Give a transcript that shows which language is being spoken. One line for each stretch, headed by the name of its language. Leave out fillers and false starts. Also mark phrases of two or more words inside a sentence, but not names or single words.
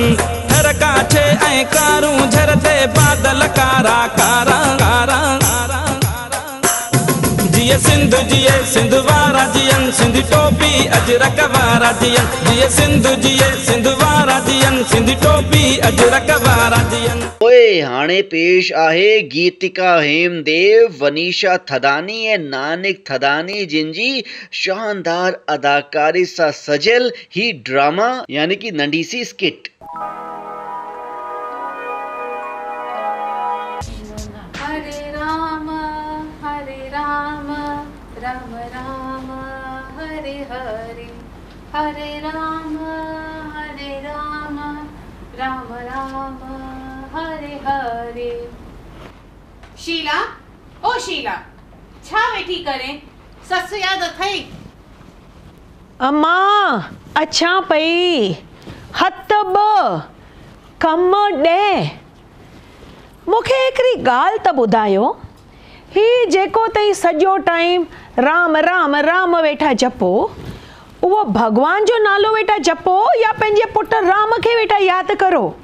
Sindhi: हर काछे ऐं कारूं झरते बादल कारा कारा कारा कारा। जिए सिंधु जिए सिंध वारा जियन, सिंध टोपी अजरक वारा जियन। जिए सिंधु जिए सिंध वारा जियन, सिंध टोपी अजरक वारा जियन। ओए हाणे पेश आहे गीतिका हेमदेव, वनीशा थदानी ऐं नानिक थदानी जिन जी शानदार अदाकारी सां सजल ही ड्रामा यानी कि नंढी सी स्किट।
Sanskrit: राम राम हरे हरे, हरे राम राम राम हरे हरे।
Sindhi: शीला, ओ शीला, छा वेठी करें? सस याद अथई? अम्मा अच्छा पई, हथ ब कम ॾे। मूंखे हिकिड़ी ॻाल्हि त ॿुधायो, ही जेको तई सॼो टाइम राम राम राम वेठा जपो, उहो भगवान जो नालो वेठा जपो या पंहिंजे पुट राम खे वेठा यादि करो?